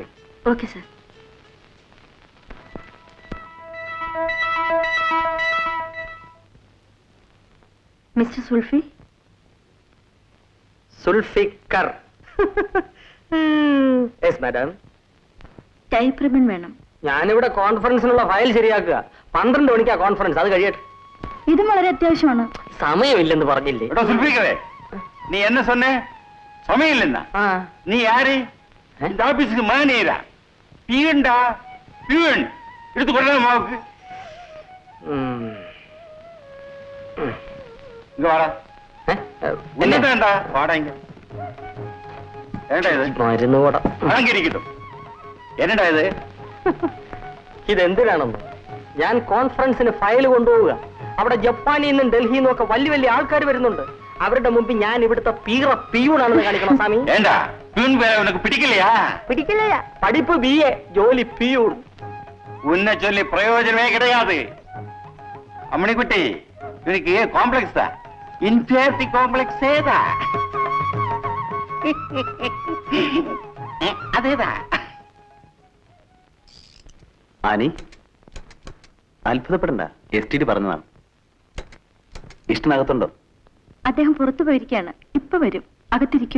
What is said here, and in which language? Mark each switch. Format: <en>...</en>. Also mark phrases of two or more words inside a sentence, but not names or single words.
<en>okay sir. mister Sulfi, Sulfikar. yes madam. type ribbon</en> <ml>വേണം. ഞാനിവിടെ കോൺഫറൻസിനുള്ള ഫയൽ ശരിയാക്കുക. 12 മണിക്കാ കോൺഫറൻസ്, അത് കഴിയട്ടെ. ഇതും വളരെ അത്യാവശ്യമാണ്. സമയമില്ലെന്ന് പറഞ്ഞില്ലേ?</ml> <ta>எடா சுல்பிக்கவே நீ என்ன சொன்ன சமயம் இல்லைன்னா ആ நீ யாரு இந்த ஆபீஸுக்கு மேனேஜரா பியூன்டா பியூன் எடுத்து கொடுறேன் மாவுக்கு ഉം. ഉം. இங்க வாடா ഏ? என்னடா வாடா இங்க என்னடா இது</ta> <ml>മരുന്ന് കൂടം.</ml> <ta>அங்க இருக்கட்டும் என்னடா இது</ta> <ml>ഇതെന്തിനാണെന്ന്? ഞാൻ കോൺഫറൻസിന് ഫയൽ കൊണ്ടുപോവുക. അവിടെ ജപ്പാനിൽ നിന്നും ഡൽഹിയിൽ നിന്നും ഒക്കെ വലിയ വലിയ ആൾക്കാർ വരുന്നുണ്ട്. അവരുടെ മുമ്പിൽ ഞാൻ ഇവിടുത്തെ പിയൂണാണെന്ന് കാണിക്കണം സ്വാമി.</ml> <ta>ஏண்டா பியூன் பேரை உனக்கு பிடிக்கலையா</ta> <ml>പിടിക്കില്ല. പഠിപ്പ് BA, ജോലി പിയൂൺ.</ml> <ta>உன்னை சொல்லி பிரயோஜனமே கிடையாது அம்மணிக்குட்டி இவனுக்கு காம்ப்ளெக்ஸ் தான்</ta> <en>inferiority complex</en> <ta>ஏதா அதேதான்</ta> <ml>ആനി, അത്ഭുതപ്പെടണ്ട. STD പറഞ്ഞതാണ്. ഇഷ്ടനകത്തുണ്ടോ? അദ്ദേഹം പുറത്തു പോയിരിക്കുകയാണ്. ഇപ്പൊ വരും. അകത്തിരിക്കൂ.</ml>